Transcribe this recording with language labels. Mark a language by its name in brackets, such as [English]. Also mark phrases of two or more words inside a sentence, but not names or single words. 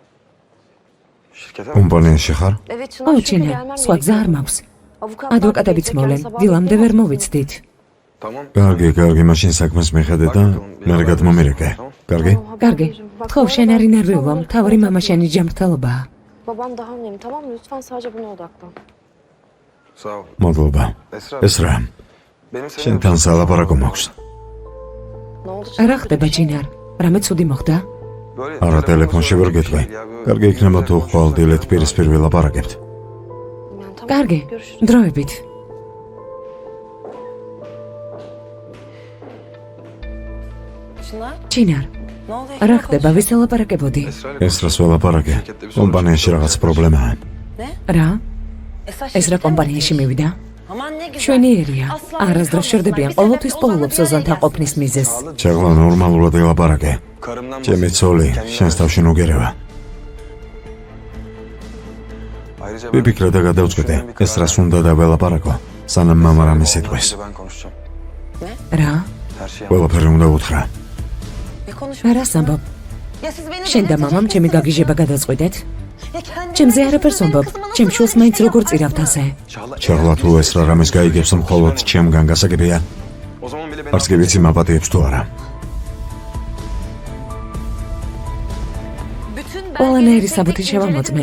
[Georgian] კომპანიაში ხარ? ო, ჩინარ, სხვა გზა არ მაქვს. ადვოკატებიც მოვლენ, დილამდე ვერ მოვიცდით. კარგი, მაშინ საქმეს მიხედე და მე გადმომირეკე. კარგი? კარგი. თხოვ, შენ არ ინერვიულო, მთავარი მამა შენი ჯანმრთელობაა. [Turkish] Babam daha önemli, tamam mı? Lütfen sadece buna odaklan. [Georgian] მადლობა. ესრა, შენთან სალაპარაკო მაქვს. [Turkish] Ne oldu? [Georgian] რა ხდება, ჩინარ? რამე ცუდი მოხდა? არა, ტელეფონში ვერ გეტყვი. კარგი იქნება თუ ხვალ დილით პირისპირ ვილაპარაკებთ. [Turkish] Yani tamam, [Georgian] კარგი, [Turkish] görüşürüz. [Georgian] დროებით. [Turkish] Çınar, [Georgian] ჩინარ, [Turkish] ne oldu? [Georgian] რა ხდება, ვისალაპარაკებოდი? ესრას ველაპარაკე. კომპანიაში რაღაც პრობლემაა. რა? ეს რა კომპანიაში მივიდა? [Turkish] Aman ne güzel. [Georgian] შვენიერია. არასდროს შერდებიან, ყოველთვის პოულობს ოზონთან ყოფნის მიზეზს. ჩაღლა ნორმალურად ველაპარაკე. ჩემი ცოლი, შენს თავში ნუგერევა. ვიფიქრე და გადავწყვიტე, ესრას უნდა დაველაპარაკო, სანამ მამა რამეს იტყვის. რა? ყველაფერი უნდა უთხრა. [Turkish] Ne konuşuyorsun? [Georgian] რას ამბობ? [Turkish] Ya siz beni [Georgian] შენ და მამამ ჩემი გაგიჟება გადაწყვიტეთ? ჩემზე არაფერს ამბობ, ჩემ შულს მაინც როგორ წირავთ ასე? ჩაღლა თუ ესრა რამეს გაიგებს, მხოლოდ ჩემგან გასაგებია. არც კი ვიცი მაპატიებს თუ არა. ყველანაირი საბუთი შევამოწმე.